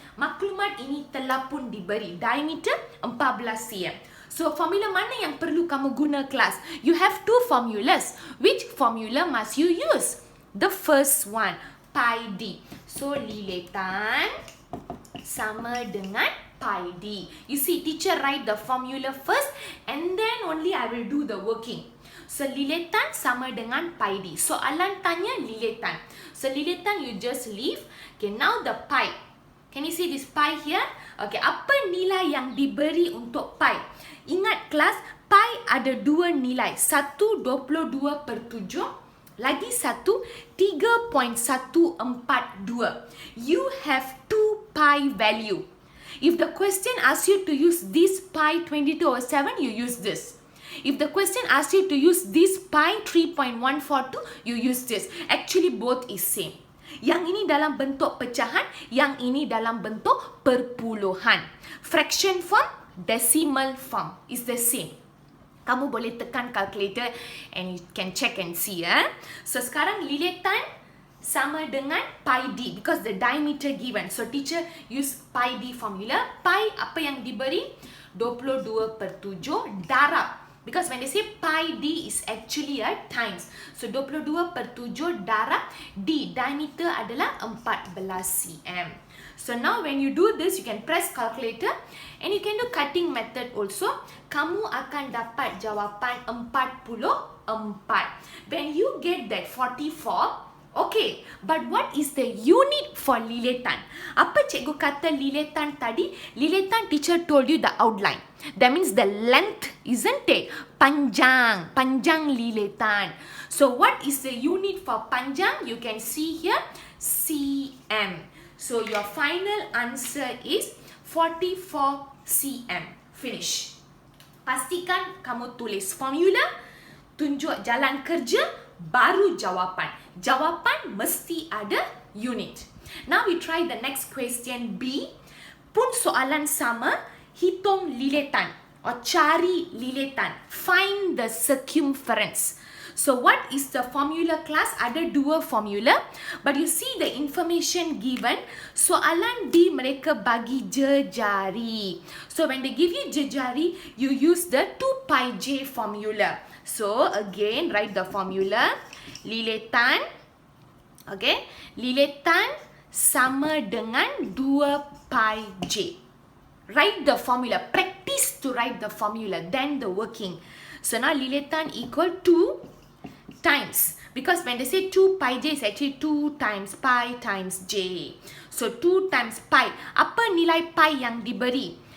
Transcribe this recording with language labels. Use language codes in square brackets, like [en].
[ms] Maklumat ini telah pun diberi. Diameter 14 cm. So formula mana yang perlu kamu guna kelas? [en] You have two formulas. Which formula must you use? The first one, pi d. [ms] So lilatan sama dengan pi d. [en] You see, teacher write the formula first and then only I will do the working. [ms] So, lilatan sama dengan pi d. Soalan tanya lilatan. [en] So, lilatan you just leave. Okay, now the pi. Can you see this pi here? Okay, [ms] apa nilai yang diberi untuk pi? Ingat kelas, pi ada dua nilai. Satu 22/7. Lagi satu [en] 3.142. You have two pi value. If the question asks you to use this pi 22/7, you use this. If the question asks you to use this pi 3.142, you use this. Actually, both is same. [ms] Yang ini dalam bentuk pecahan, yang ini dalam bentuk perpuluhan. [en] Fraction form, decimal form is the same. [ms] Kamu boleh tekan calculator [en] and you can check and see. [ms] So, sekarang lilatan sama dengan pi d [en] because the diameter given. So, teacher use pi d formula. Pi [ms] apa yang diberi? 22/7 darab. [en] Because when they say pi d is actually a times. [ms] So, 22/7 darab d. Diameter adalah 14 cm. [en] So now when you do this, you can press calculator and you can do cutting method also. [ms] Kamu akan dapat jawapan 44. [en] When you get that 44, okay, but what is the unit for liletan? [ms] Apa cikgu kata liletan tadi? Liletan [en] teacher told you the outline. That means the length, isn't it? [ms] Panjang, panjang liletan. [en] So what is the unit for panjang? You can see here, cm. So your final answer is 44 cm. [ms] Finish. Pastikan kamu tulis formula, tunjuk jalan kerja, baru jawapan. Jawapan mesti ada unit. [en] Now we try the next question B. [ms] Pun soalan sama, hitung liletan or cari liletan. [en] Find the circumference. So what is the formula class? [ms] Ada dua formula. [en] But you see the information given. [ms] Soalan B mereka bagi jejari. [en] So when they give you jejari, you use the 2 pi j formula. So again, write the formula. Liletan. Okay. [ms] Liletan sama dengan 2 pi j. [en] Write the formula. Practice to write the formula. Then the working. So now liletan equal to times, because when they say 2 pi j is actually 2 times pi times j. So 2 times pi. [ms] Apa nilai pi yang diberi?